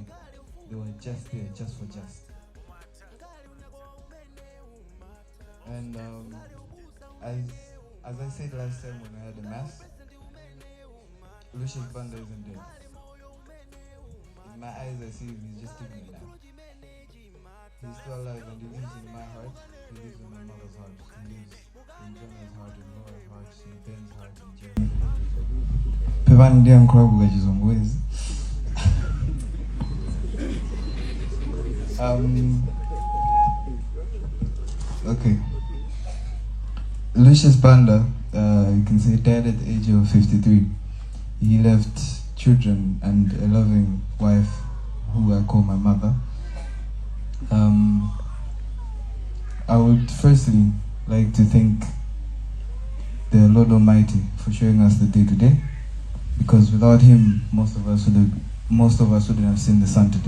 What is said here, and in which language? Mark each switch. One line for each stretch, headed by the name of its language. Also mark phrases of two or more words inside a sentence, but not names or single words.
English: They were just there, just for just. And as I said last time when I had a mass, Lucius Banda isn't dead. In my eyes I see him, he's just taking a nap. He's still alive and he lives in my heart, he lives in my mother's heart, he lives in Jonah's heart, in Laura's heart, in Ben's heart, in Jeremy's heart. Pevan ndiye mkwabu kachizungwezi. Okay. Lucius Banda, you can say, died at the age of 53. He left children and a loving wife, who I call my mother. I would firstly like to thank the Lord Almighty for showing us the day today, because without Him, most of us wouldn't have seen the sun today.